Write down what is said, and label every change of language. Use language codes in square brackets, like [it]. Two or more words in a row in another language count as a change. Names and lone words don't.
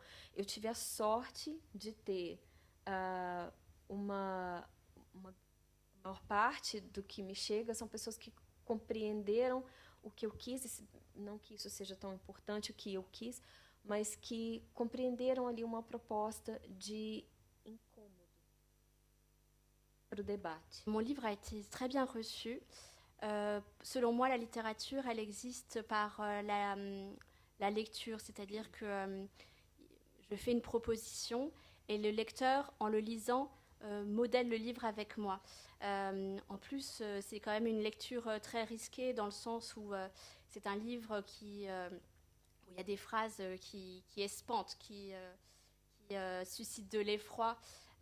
[pt] Eu tive a sorte de ter a maior parte do que me chega são pessoas que compreenderam o que eu quis, não que isso seja tão importante, o que eu quis, mas que compreenderam ali uma proposta de incômodo para o debate. [fr] Mon livre a été très bien reçu. Selon moi, la littérature, elle existe par la lecture, c'est-à-dire que je fais une proposition et le lecteur, en le lisant, modèle le livre avec moi. En plus, c'est quand même une lecture très risquée dans le sens où c'est un livre où il y a des phrases qui espantent, qui suscitent de l'effroi.